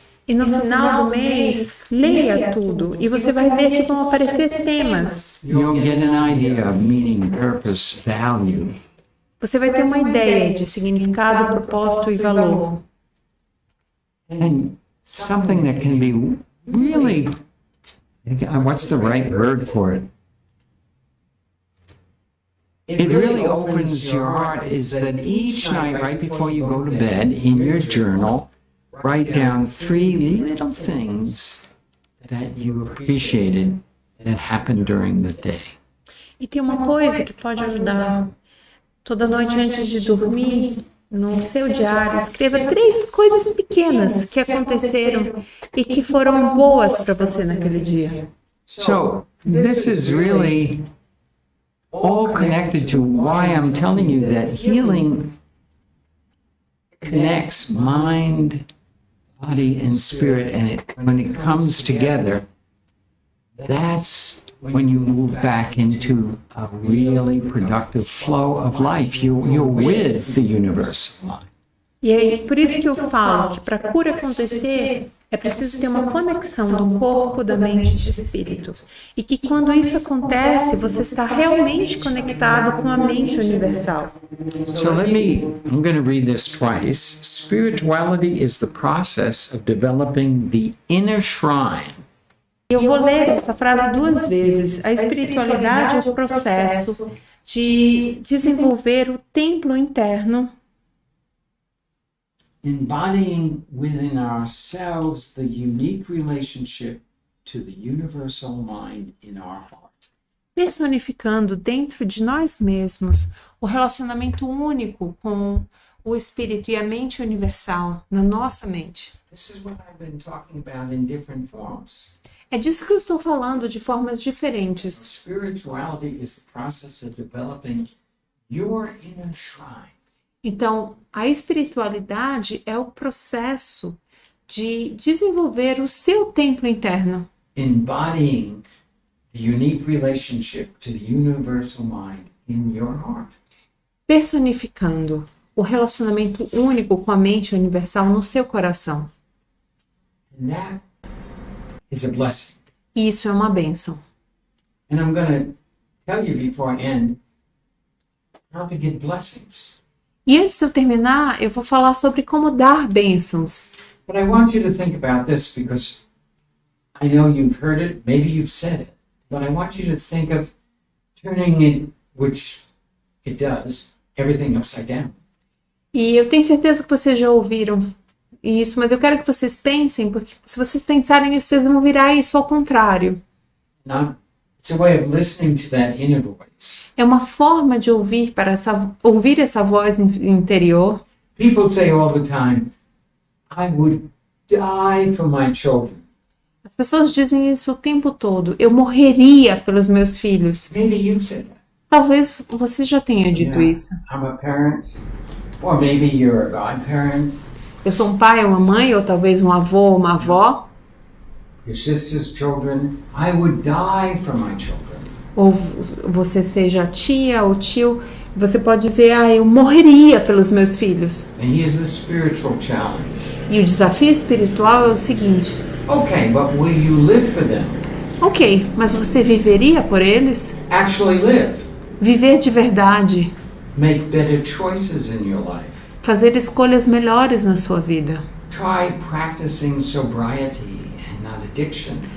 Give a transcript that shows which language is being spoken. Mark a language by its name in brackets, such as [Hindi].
[Portuguese] E no final do mês, leia tudo. E você vai ver que vão aparecer temas. [English] You'll get an idea of meaning, purpose, value. [Portuguese] Você vai ter uma ideia de significado, propósito e valor. [English] And something that can be really, what's the right word for it? It really opens your heart is that each night, right before you go to bed, in your journal, write down 3 little things that you appreciated that happened during the day. [Portuguese] E tem uma coisa que pode ajudar. Toda noite antes de dormir, no seu diário, escreva 3 coisas pequenas que aconteceram e que foram boas para você naquele dia. [English] So, this is really all connected to why I'm telling you that healing connects mind, body, and spirit, and when it comes together, that's when you move back into a really productive flow of life. You're with the universe. [Portuguese] E é por isso que eu falo que para a cura acontecer, é preciso ter uma conexão do corpo, da mente e do espírito. E que quando isso acontece, você está realmente conectado com a mente universal. [English] So I'm going to read this twice. Spirituality is the process of developing the inner shrine. [Portuguese] Eu vou ler essa frase 2 vezes. A espiritualidade é o processo de desenvolver o templo interno, [English] Embodying within ourselves the unique relationship to the universal mind in our heart. [Portuguese] personificando dentro de nós mesmos o relacionamento único com o espírito e a mente universal na nossa mente. [English] This is what I've been talking about in different forms. [Portuguese] É disso que eu estou falando de formas diferentes. [English] Spirituality is the process of developing your inner shrine. [Portuguese] Então, a espiritualidade é o processo de desenvolver o seu templo interno, [English] Embodying the unique relationship to the universal mind in your heart. [Portuguese] personificando o relacionamento único com a mente universal no seu coração. [English] And that is a blessing. [Portuguese] E isso é uma bênção. [English] And I'm going to tell you before I end how to get blessings. [Portuguese] E antes de eu terminar, eu vou falar sobre como dar bênçãos. [English] But I want you to think about this because I know you've heard it, maybe you've said it, but I want you to think of turning it, which it does, everything upside down. [Portuguese] E eu tenho certeza que vocês já ouviram isso, mas eu quero que vocês pensem, porque se vocês pensarem isso, vocês vão virar isso ao contrário. [English] Now, it's a way of listening to that inner voice. [Portuguese] É uma forma de ouvir essa voz interior. [English] People say all the time, I would die for my children. [Portuguese] As pessoas dizem isso o tempo todo. Eu morreria pelos meus filhos. [English] Maybe you've said that. [Portuguese] Talvez você já tenha dito isso. [English] I'm a parent, or maybe you're a godparent. [Portuguese] Eu sou um pai, uma mãe, ou talvez um avô, uma avó. [English] Your sister's children, I would die for my children. [Portuguese] Ou você seja tia ou tio. Você pode dizer, eu morreria pelos meus filhos. [English] And here's the spiritual challenge. [Portuguese] E o desafio espiritual é o seguinte. [English] Okay, but will you live for them? [Portuguese] Ok, mas você viveria por eles? [English] Actually live. [Portuguese] Viver de verdade. [English] Make better choices in your life. [Portuguese] Fazer escolhas melhores na sua vida. [English] Try practicing sobriety and not addiction.